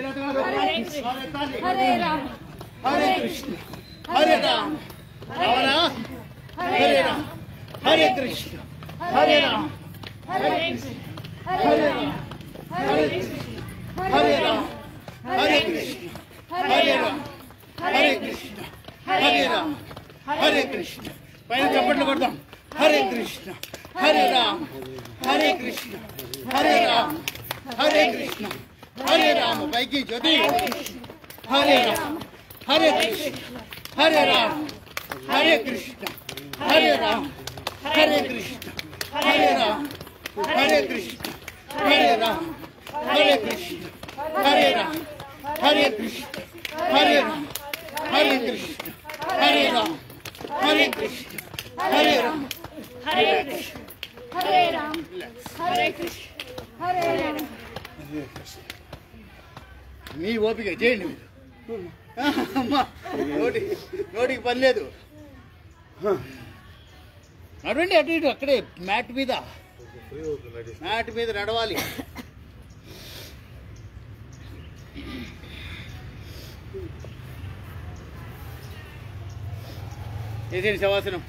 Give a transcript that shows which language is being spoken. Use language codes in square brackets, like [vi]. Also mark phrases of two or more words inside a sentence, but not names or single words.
[sa] హరే రామ హరే కృష్ణ హరే రామ రావణ హరే రామ హరే కృష్ణ హరే రామ హరే కృష్ణ హరే రామ హరే కృష్ణ హరే రామ హరే కృష్ణ హరే రామ హరే కృష్ణ హరే రామ హరే కృష్ణ. [te] పైన చప్పట్లు కొడదాం. [sa] హరే కృష్ణ హరే రామ హరే కృష్ణ హరే రామ హరే కృష్ణ హరే రామ. [te] పైకి జ్యోతి. [sa] హరే రామ హరే కృష్ణ హరే రామ హరే కృష్ణ హరే రామ హరే కృష్ణ హరే రామ హరే కృష్ణ హరే రామ హరే కృష్ణ హరే రామ హరే కృష్ణ హరే రామ హరే కృష్ణ హరే రామ హరే కృష్ణ హరే రామ హరే కృష్ణ హరే రామ హరే కృష్ణ హరే రామ. [te] మీ ఓపిక చేయండి మీరు. అమ్మా నోటికి పని లేదు. నడవండి అటు ఇటు. అక్కడే మ్యాట్ మీద నడవాలి. చేసేయండి శవాసనం.